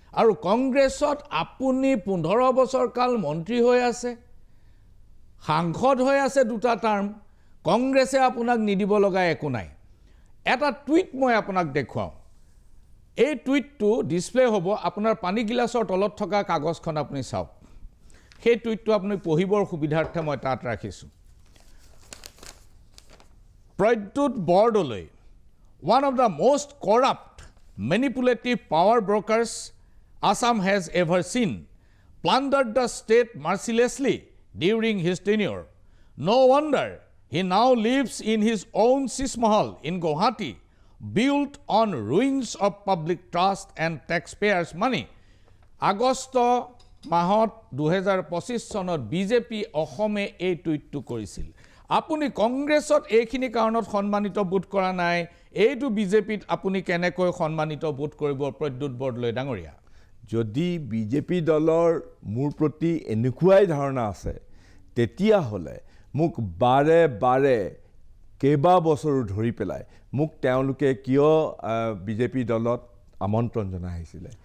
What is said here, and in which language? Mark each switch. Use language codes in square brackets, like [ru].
[as] আৰু কংগ্ৰেছত আপুনি 15 বছৰ কাল মন্ত্ৰী হৈ আছে, সাংসদ হৈ আছে 2টা টাৰ্ম, কংগ্ৰেছে আপোনাক নিদিব লগা একো নাই। এটা টুইট মই আপোনাক দেখুৱাওঁ। এই টুইটটো ডিসপ্লে হ'ব, আপোনাৰ পানী গিলাচৰ তলত থকা কাগজখন আপুনি চাওক। সেই টুইটটো আপুনি পঢ়িবৰ সুবিধাৰ্থে মই তাত ৰাখিছোঁ। [en] Pradyut Bordoloi, one of the most corrupt, manipulative power brokers Assam has ever seen, plundered the state mercilessly during his tenure. No wonder he now lives in his own Sis Mahal in Guwahati, built on ruins of public trust and taxpayers' money. [as] August মাহত 2025 চনত BJP অসমে এই টুইটটো কৰিছিল। আপুনি কংগ্ৰেছত এইখিনি কাৰণত সন্মানিত বোধ কৰা নাই, এইটো বিজেপিত আপুনি কেনেকৈ সন্মানিত বোধ কৰিব প্ৰদ্যুৎ বৰদলৈ ডাঙৰীয়া? যদি বিজেপি দলৰ মোৰ প্ৰতি এনেকুৱাই ধাৰণা আছে, তেতিয়াহ'লে মোক বাৰে বাৰে কেইবা বছৰো ধৰি পেলাই মোক তেওঁলোকে কিয় বিজেপি দলত আমন্ত্ৰণ জনাই আহিছিলে?